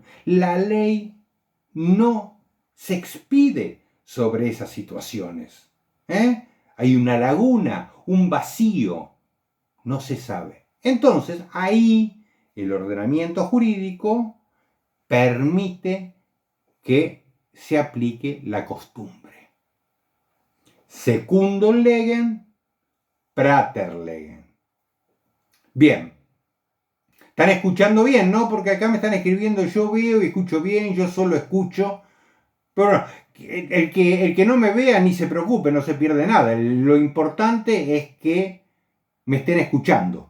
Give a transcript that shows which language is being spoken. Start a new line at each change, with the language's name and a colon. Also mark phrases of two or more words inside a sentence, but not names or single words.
Spanish: La ley no se expide sobre esas situaciones. Hay una laguna, un vacío. No se sabe. Entonces, ahí el ordenamiento jurídico permite que se aplique la costumbre.
Latin: Secundum legem, prater legem.
Spanish: Bien. ¿Están escuchando bien, no? Porque acá me están escribiendo, yo veo y escucho bien, yo solo escucho. Pero el que no me vea ni se preocupe, no se pierde nada. Lo importante es que me estén escuchando.